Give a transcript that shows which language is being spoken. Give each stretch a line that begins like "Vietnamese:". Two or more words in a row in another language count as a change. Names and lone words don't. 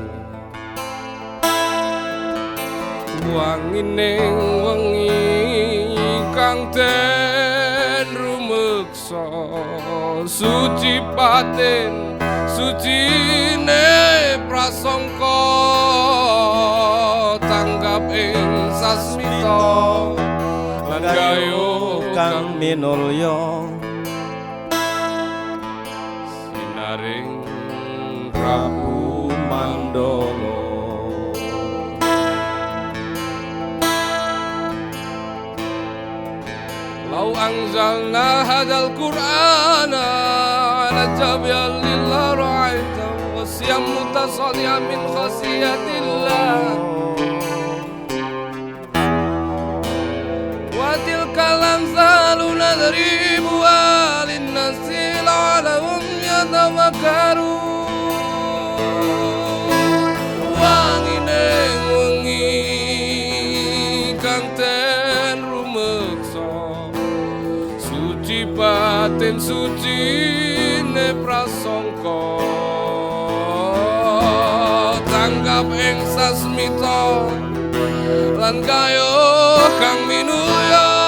Javanese: wangining wengi kang den rumeksa suci batin sucine prasangka tanggap ing sasmita lan gayo kang minulya sinaring Prabu Mandala
Arabic: لو أنزلنا هذا القرآن على جبل لرأيته خاشعا متصدعا من خشية الله وتلك الأمثال نضربها للناس لعلهم يتفكرون
Javanese: wangine wengi kang ten rumeksa suci batin suci ne prasangka tanggap ing sasmita lan gayo kang minulya